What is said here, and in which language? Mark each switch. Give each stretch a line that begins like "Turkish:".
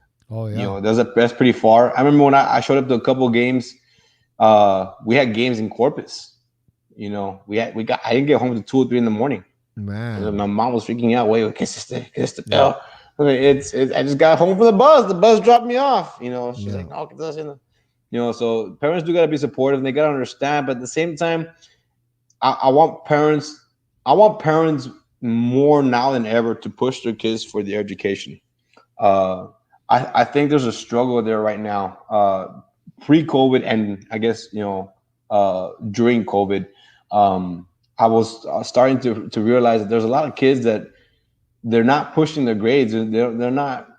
English: Oh yeah. That's pretty far. I remember when I showed up to a couple of games. We had games in Corpus. I didn't get home until 2 or 3 in the morning. Man. My mom was freaking out. Wait,
Spanish: ¿qué es este pedo?
English: I just got home from the bus. The bus dropped me off. She's like,
Spanish: no, ¿qué estás haciendo?
English: So parents do gotta be supportive and they gotta understand. But at the same time, I want parents more now than ever to push their kids for their education. I think there's a struggle there right now. Pre-COVID and I guess during COVID, I was starting to realize that there's a lot of kids that they're not pushing their grades. They're not.